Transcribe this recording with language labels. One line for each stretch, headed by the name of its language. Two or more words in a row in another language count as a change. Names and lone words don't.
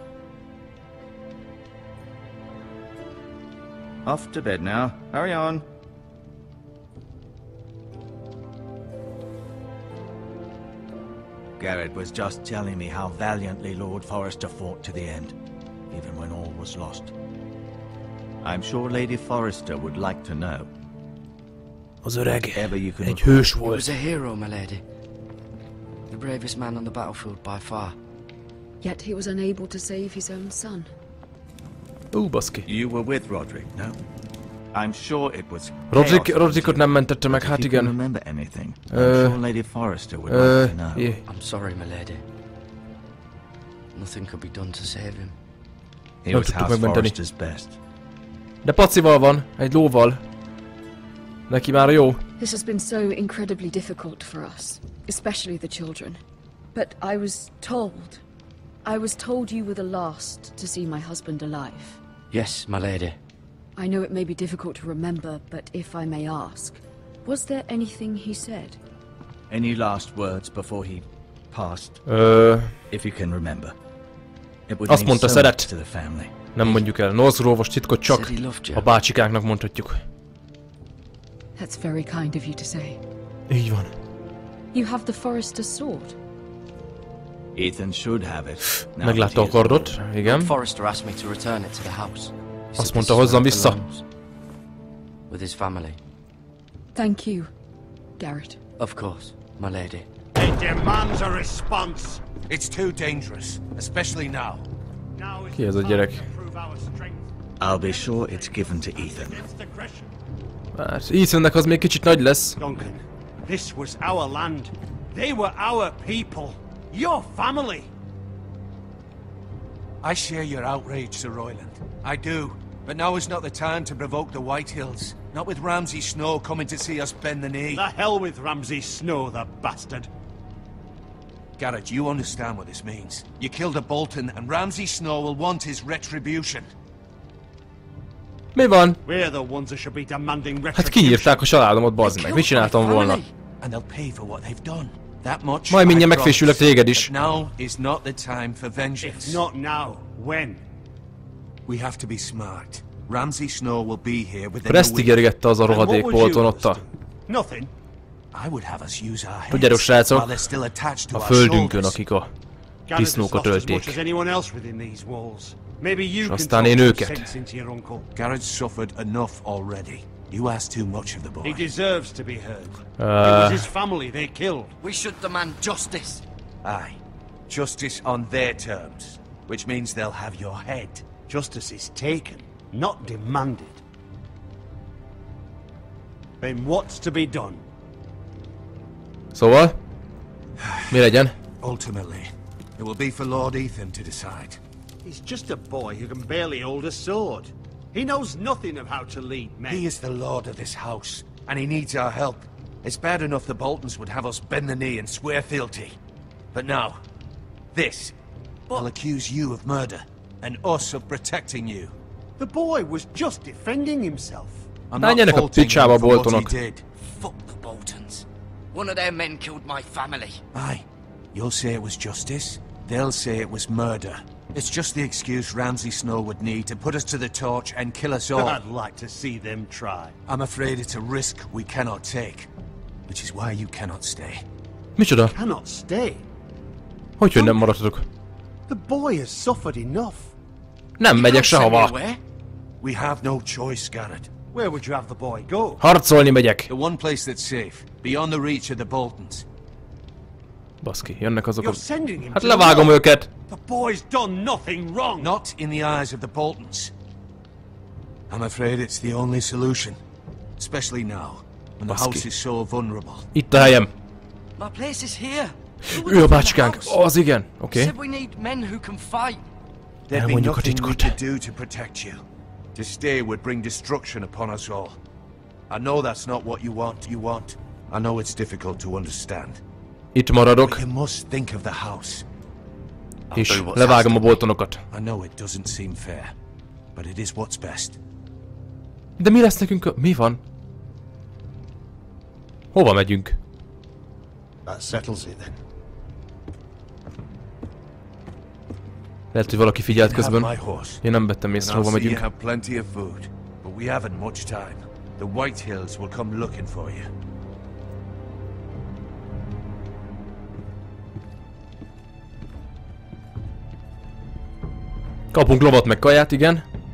English: Off to bed now. Hurry on. Garrett was just telling me how valiantly Lord Forrester fought to the end, even when all was lost. I'm sure Lady Forrester would like to know.
Hungarian: Az öreg egy hős volt.
English: He was a hero, my lady. The bravest man on the battlefield by far. Yet he was unable to save his own son.
Hungarian: Baszki.
English: You were with Roderick, no? I'm sure it was
Hungarian: Roderickot nem mentette meg, hát igen.
English: Remember anything? I'm sure Lady Forrester would like to know. Yeah. I'm sorry, my lady. Nothing could be done to save him. He was House Forrester's best.
Hungarian: De pacival van, egy lóval. Neki már jó.
English: This has been so incredibly difficult for us, especially the children. But I was told you were the last to see my husband alive. Yes, my lady. I know it may be difficult to remember, but if I may ask, was there anything he said? Any last words before he passed? If you can remember. It would
Hungarian: Azt
English: mean
Hungarian: mondta,
English: so
Hungarian: szeret.
English: much to the family.
Hungarian: Nem mondjuk el. Northgrove-os titkot csak a bácsikáknak mondhatjuk.
English: That's very kind of you to say.
Hungarian: Így van.
English: You have the Forrester sword. Ethan should have it.
Hungarian: Meglátta a kardot, igen.
English: Forrester asked me to return it to the house.
Hungarian: Azt mondta, hozzam vissza.
English: With his family. Thank you, Garrett. Of course, my lady. It demands a response. It's too dangerous, especially now.
Hungarian: Ki ez a gyerek?
English: I'll be sure it's given to Ethan.
Hungarian: Hát, Ethannek az még kicsit nagy lesz.
English: Duncan, this was our land. They were our people. Your family. I share your outrage, Sir Royland. I do. But now is not the time to provoke the Whitehills. Not with Ramsay Snow coming to see us bend the knee. The hell with Ramsay Snow, the bastard. Garrett, you understand what this means. You killed a Bolton, and Ramsay Snow will want his retribution.
Hungarian: Mi van?
English: We're the ones that should be demanding
Hungarian: Hát
English: retribution.
Hungarian: kinyírták a családomat, bazd meg. Mit csináltam volna?
English: And they'll pay for what they've done. That much.
Hungarian: Majd mindjárt megfésülök téged is.
English: But now is not the time for vengeance. If not now, when? We have to be smart. Ramsay Snow will be here within a
Hungarian: Akkor ezt
English: week.
Hungarian: ígérgette az a rohadék Bolton ott a...
English: Nothing. I would have us use our heads
Hungarian: Tudjátok, srácok,
English: while they're still attached to
Hungarian: a
English: our
Hungarian: földünkön,
English: shoulders.
Hungarian: akik a
English: Garrett has
Hungarian: disznókat
English: lost as much as
Hungarian: ölték.
English: anyone else within these walls. Maybe you
Hungarian: És
English: can
Hungarian: aztán
English: talk
Hungarian: én
English: some
Hungarian: őket.
English: sense into your uncle. Garrett's suffered enough already. You ask too much of the boy. He deserves to be heard. It was his family they killed. We should demand justice. Aye. Justice on their terms. Which means they'll have your head. Justice is taken, not demanded. Then what's to be done?
Hungarian: Szóval? Mi legyen?
English: Ultimately, it will be for Lord Ethan to decide. He's just a boy who can barely hold a sword. He knows nothing of how to lead men. He is the lord of this house, and he needs our help. It's bad enough the Boltons would have us bend the knee and swear fealty. But now, this will accuse you of murder, and us of protecting you. The boy was just defending himself. I'm not
Hungarian: Menjenek a
English: faulting
Hungarian: picsába
English: him for what he
Hungarian: Boltonok.
English: did. Fuck the Boltons. One of their men killed my family. Aye. You'll say it was justice. They'll say it was murder. It's just the excuse Ramsay Snow would need to put us to the torch and kill us all. I'd like to see them try. I'm afraid it's a risk we cannot take. Which is why you cannot stay.
Hungarian: Micsoda?
English: Cannot stay.
Hungarian: Hogy nem maradhatok?
English: The boy has suffered enough.
Hungarian: Nem megyek sehova.
English: We have no choice, Garrett. Where would you have the boy go?
Hungarian: Harcolni megyek.
English: The one place that's safe, beyond the reach of the Boltons.
Hungarian: Baszki, jönnek azok a...
English: You're sending him
Hungarian: Hát
English: to
Hungarian: levágom
English: the
Hungarian: őket.
English: The boy's done nothing wrong. Not in the eyes of the Boltons. I'm afraid it's the only solution. Especially now, when the house is so vulnerable.
Hungarian: Itt a helyem.
English: My place is here.
Hungarian: Ő a bácskánk. Az igen. Oké.
English: Said we need men who can fight. There'd be
Hungarian: Elmondjuk a
English: nothing we
Hungarian: titkot.
English: could do to protect you. To stay would bring destruction upon us all. I know that's not what you want. I know it's difficult to understand.
Hungarian: Itt maradok,
English: But you must think of the house.
Hungarian: és levágom a Boltonokat.
English: I know it doesn't seem fair, but it is what's best.
Hungarian: De mi lesz nekünk a... Mi van? Hova megyünk?
English: That settles it then.
Hungarian: Lehet, hogy valaki figyelt
English: Have
Hungarian: közben.
English: my horse.
Hungarian: Én nem vettem észre,
English: And
Hungarian: hova
English: I'll see you
Hungarian: megyünk.
English: have plenty of food, but we haven't much time. The Whitehills will come looking for you.
Hungarian: Kapunk lovat meg kaját, igen.